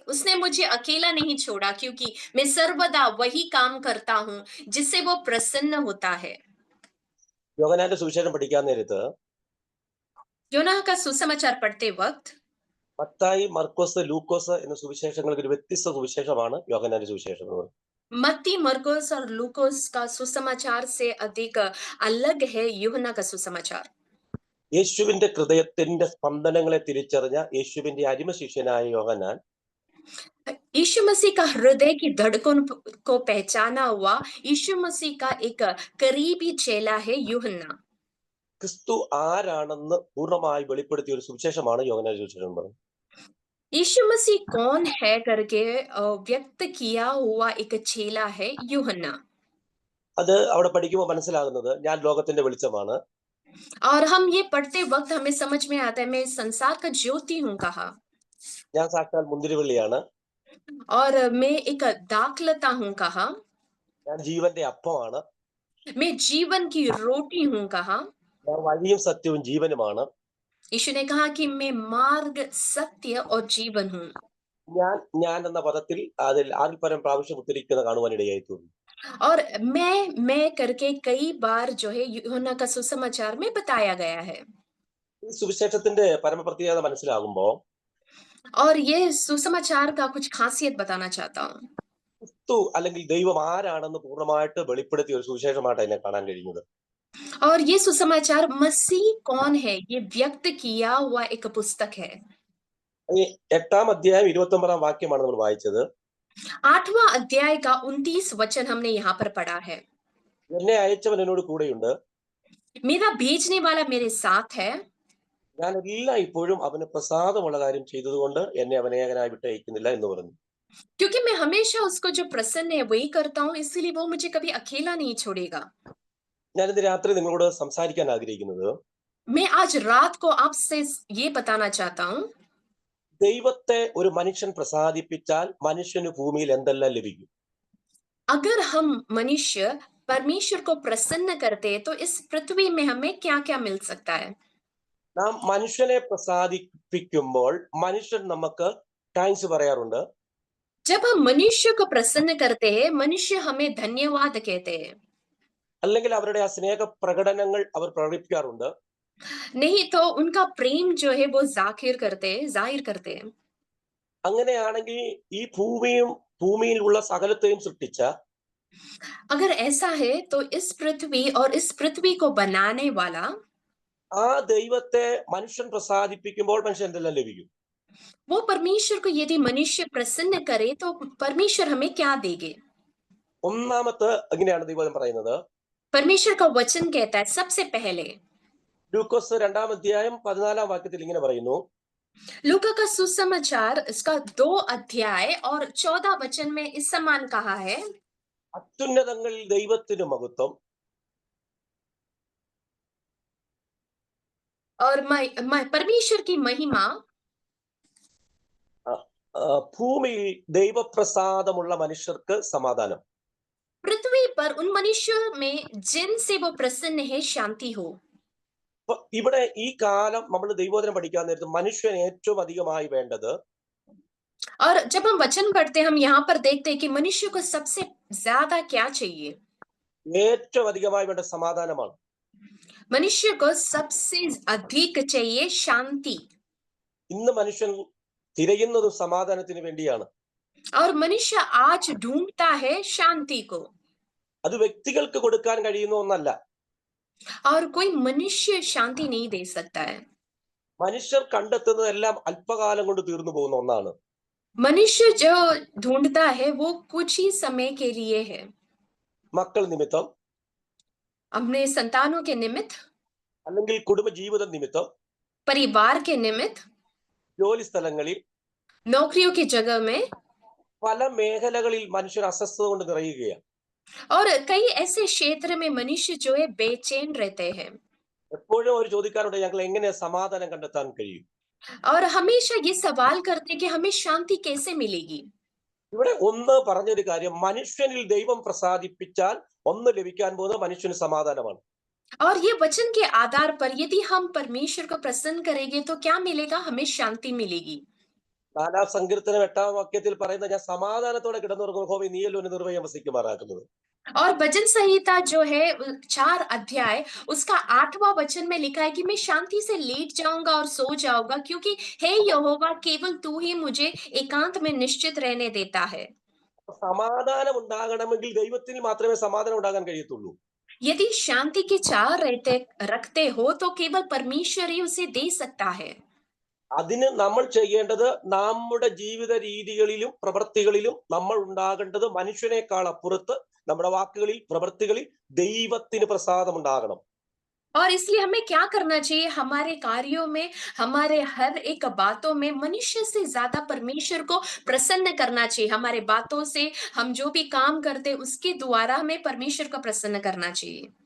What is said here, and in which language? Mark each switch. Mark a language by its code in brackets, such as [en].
[hi] उसने मुझे अकेला नहीं छोड़ा, क्योंकि मैं सर्वदा वही काम करता हूँ जिससे वो प्रसन्न होता है. [ml] യോഹന്നാന്റെ സുവിശേഷം പഠിക്കാൻ നേരത്ത് [hi] യോനാ का सुसमाचार पढ़ते वक्त [ml] മത്തായി, മർക്കോസ്, ലൂക്കോസ് എന്ന സുവിശേഷങ്ങൾക്ക് ഒരു വ്യത്യസ്ത സുവിശേഷമാണ് യോഹന്നാന്റെ സുവിശേഷം. [hi] मत्ती, मरकुस और लूकोस का सुसमाचार से अधिक अलग है यूहन्ना का सुसमाचार. [ml] യേശുവിന്റെ ഹൃദയത്തിന്റെ സ്പന്ദനങ്ങളെ തിരിച്ചറിഞ്ഞ യേശുവിന്റെ അടിമ ശിഷ്യനായ യോഹന്നാൻ [hi] यीशु मसीह का हृदय की धड़कन को पहचाना हुआ यीशु मसीह का एक करीबी चेला है यूहन्ना. [ml] ക്രിസ്തു ആരാണെന്ന് പൂർണ്ണമായി വെളിപ്പെടുത്തിയ ഒരു സുവിശേഷമാണ് യോഹന്നാന്റെ സുവിശേഷം പറയുന്നത്. [hi] यीशु मसीह कौन है करके व्यक्त किया हुआ एक चेला है यूहन्ना. [ml] അത് അവിടെ പഠിക്കുമ്പോൾ മനസ്സിലാകുന്നത് ഞാൻ ലോകത്തിന്റെ വെളിച്ചമാണ്. [hi] और हम ये पढ़ते वक्त हमें समझ में आता है मैं संसार का ज्योति हूँ कहा. [ml] ഞാൻ സാക്ഷാൽ മുന്തിരിവള്ളിയാണ്. [hi] और मैं एक दाखलता हूँ कहा. [ml] ഞാൻ ജീവന്റെ അപ്പമാണ്. [hi] मैं जीवन की रोटी हूँ कहा. [ml] ഞാൻ വഴിയും സത്യവും ജീവനുമാണ്. [hi] यीशु ने कहा कि मैं मार्ग, सत्य और जीवन हूँ. [ml] ഞാൻ എന്ന പദത്തിൽ അതിൽ ആറിൽ പരം പ്രാവശ്യം ഉദ്ധരിക്കുന്ന കാണുവാനിടയായി തോന്നി. [hi] और मैं करके कई बार जो है यूहन्ना का सुसमाचार में बताया गया है. [ml] ഈ സുവിശേഷത്തിന്റെ പരമപ്രത്യേകത മനസ്സിലാകുമ്പോ [hi] और ये सुसमाचार का कुछ खासियत बताना चाहता हूँ. [ml] ക്രിസ്തു അല്ലെങ്കിൽ ദൈവം ആരാണെന്ന് പൂർണ്ണമായിട്ട് വെളിപ്പെടുത്തിയ ഒരു സുവിശേഷമായിട്ട് അതിനെ കാണാൻ കഴിയുന്നത്. [hi] और ये सुसमाचार मसीह कौन है ये व्यक्त किया हुआ एक पुस्तक है. [ml] 8-ാം അധ്യായം 29-ാം വാക്യമാണ് നമ്മൾ വായിച്ചത്. [hi] 8वां अध्याय का 29 वचन हमने यहाँ पर पढ़ा है. [ml] എന്നെ അയച്ചവൻ എന്നോട് കൂടെയുണ്ട്. [hi] मेरा भेजने वाला मेरे साथ है. [ml] ഞാൻ എല്ലാ ഇപ്പോഴും അവന് പ്രസാദമുള്ള കാര്യം ചെയ്തതുകൊണ്ട് എന്നെ അവൻ ഏകനായി വിട്ട് അയക്കുന്നില്ല എന്ന് പറഞ്ഞു. [hi] क्योंकि मैं हमेशा उसको जो प्रसन्न है वही करता हूँ, इसीलिए वो मुझे कभी अकेला नहीं छोड़ेगा. [ml] ഞാൻ ഇന്ന് രാത്രി നിങ്ങളോട് സംസാരിക്കാൻ ആഗ്രഹിക്കുന്നത് [hi] मैं आज रात को आपसे ये बताना चाहता हूँ. [ml] ദൈവത്തെ ഒരു മനുഷ്യൻ പ്രസാദിപ്പിച്ചാൽ മനുഷ്യന് ഭൂമിയിൽ എന്തെല്ലാം ലഭിക്കും? [hi] अगर हम मनुष्य परमेश्वर को प्रसन्न करते हैं तो इस पृथ्वी में हमें क्या क्या मिल सकता है. [ml] നാം മനുഷ്യനെ പ്രസാദിപ്പിക്കുമ്പോൾ മനുഷ്യൻ നമുക്ക് താങ്ക്സ് പറയാറുണ്ട്. [hi] जब हम मनुष्य को प्रसन्न करते हैं मनुष्य हमें धन्यवाद कहते हैं. [ml] അല്ലെങ്കിൽ അവരുടെ ആ സ്നേഹ പ്രകടനങ്ങൾ അവർ പ്രകടിപ്പിക്കാറുണ്ട്. [hi] नहीं तो उनका प्रेम जो है वो जाहिर करते हैं. [ml] അങ്ങനെയാണെങ്കിൽ ഈ ഭൂമിയിലുള്ള സകലത്തെയും സൃഷ്ടിച്ച [hi] अगर ऐसा है तो इस पृथ्वी और इस पृथ्वी को बनाने वाला [ml] ആ ദൈവത്തെ മനുഷ്യൻ പ്രസാദിപ്പിക്കുമ്പോൾ മനുഷ്യൻ എന്തെല്ലാം ലഭിക്കും? [hi] वो परमेश्वर को यदि मनुष्य प्रसन्न करे तो परमेश्वर हमें क्या देंगे. [ml] ഒന്നാമത്തെ ഇങ്ങനെയാണ് ദൈവം പറയുന്നത്. [hi] परमेश्वर का वचन कहता है सबसे पहले [ml] ലൂക്കോസ് 2-ാം അധ്യായം 14-ാം വാക്യത്തിൽ ഇങ്ങനെ പറയുന്നു. [hi] लूका का सुसमाचार इसका 2 अध्याय और 14 वचन में इस समान कहा है, [ml] അത്യുന്നതങ്ങളിൽ ദൈവത്തിന് മഹത്വം, [hi] और परमेश्वर की महिमा [ml] ഭൂമിയിൽ ദൈവപ്രസാദമുള്ള മനുഷ്യർക്ക് സമാധാനം. [hi] पृथ्वी पर उन मनुष्यों में जिनसे वो प्रसन्न है शांति हो. [ml] അപ്പൊ ഇവിടെ ഈ കാലം നമ്മൾ ദൈവവചനം പഠിക്കാൻ നേരത്ത് മനുഷ്യന് ഏറ്റവും അധികമായി വേണ്ടത്, [hi] और जब हम वचन पढ़ते हैं हम यहाँ पर देखते हैं कि मनुष्य को सबसे ज्यादा क्या चाहिए. [ml] ഏറ്റവും അധികമായി വേണ്ട സമാധാനമാണ്. [hi] मनुष्य को सबसे अधिक चाहिए शांति. [ml] ഇന്ന് മനുഷ്യൻ തിരയുന്നതും സമാധാനത്തിന് വേണ്ടിയാണ്. [hi] और मनुष्य आज ढूंढता है शांति को. [ml] അത് വ്യക്തികൾക്ക് കൊടുക്കാൻ കഴിയുന്ന ഒന്നല്ല. [hi] और कोई मनुष्य शांति नहीं दे सकता है. [ml] മനുഷ്യർ കണ്ടെത്തുന്നതെല്ലാം അല്പകാലം കൊണ്ട് തീർന്നു പോകുന്ന ഒന്നാണ്. [hi] मनुष्य जो ढूंढता है वो कुछ ही समय के लिए है. [ml] മക്കൾ നിമിത്തം, [hi] अपने संतानों के निमित्त, [ml] അല്ലെങ്കിൽ കുടുംബ ജീവിത നിമിത്തം, [hi] परिवार के निमित्त, [ml] ജോലി സ്ഥലങ്ങളിൽ, [hi] नौकरियों की जगह में, [ml] പല മേഖലകളിൽ മനുഷ്യർ അസ്വസ്ഥത കൊണ്ട് നിറയുകയാണ്. [hi] और कई ऐसे क्षेत्र में मनुष्य जो है बेचैन रहते हैं. [ml] എപ്പോഴും ഒരു ചോദിക്കാറുണ്ട്, ഞങ്ങൾ എങ്ങനെ സമാധാനം കണ്ടെത്താൻ കഴിയും? [hi] और हमेशा ये सवाल करते हैं कि हमें शांति कैसे मिलेगी. [ml] ഇവിടെ ഒന്ന് പറഞ്ഞൊരു കാര്യം, മനുഷ്യനിൽ ദൈവം പ്രസാദിപ്പിച്ചാൽ ഒന്ന് ലഭിക്കാൻ പോകുന്ന മനുഷ്യന് സമാധാനമാണ്. [hi] और ये वचन के आधार पर यदि हम परमेश्वर को प्रसन्न करेंगे तो क्या मिलेगा? हमें शांति मिलेगी. [ml] 4 സങ്കീർത്തനം 8 വാക്യത്തിൽ പറയുന്ന, ഞാൻ സമാധാനത്തോടെ കിടന്നുറങ്ങും യഹോവേ നീയല്ലോ എന്നെ നിർഭയം വസിക്കുമാറാക്കുന്നത്. [hi] और भजन संहिता जो है 4 अध्याय उसका 8वां वचन में लिखा है कि मैं शांति से लेट जाऊंगा और सो जाऊंगा क्योंकि हे यहोवा केवल तू ही मुझे एकांत में निश्चित रहने देता है. [ml] സമാധാനം ഉണ്ടാകണമെങ്കിൽ ദൈവത്തിൽ മാത്രമേ സമാധാനം ഉണ്ടാകാൻ കഴിയത്തുള്ളൂ. [hi] यदि शांति की चाह रखते हो तो केवल परमेश्वर ही उसे दे सकता है. [ml] അതിന് നമ്മൾ ചെയ്യേണ്ടത്, നമ്മുടെ ജീവിത രീതികളിലും പ്രവൃത്തികളിലും നമ്മൾ ഉണ്ടാകേണ്ടത് മനുഷ്യനേക്കാൾ അപ്പുറത്ത് നമ്മുടെ വാക്കുകളിൽ പ്രവൃത്തികളിൽ ദൈവത്തിന് പ്രസാദം ഉണ്ടാകണം. [hi] और इसलिए हमें क्या करना चाहिए? हमारे कार्यों में, हमारे हर एक बातों में मनुष्य से ज्यादा परमेश्वर को प्रसन्न करना चाहिए. हमारे बातों से हम जो भी काम करते उसके द्वारा हमें परमेश्वर को प्रसन्न करना चाहिए.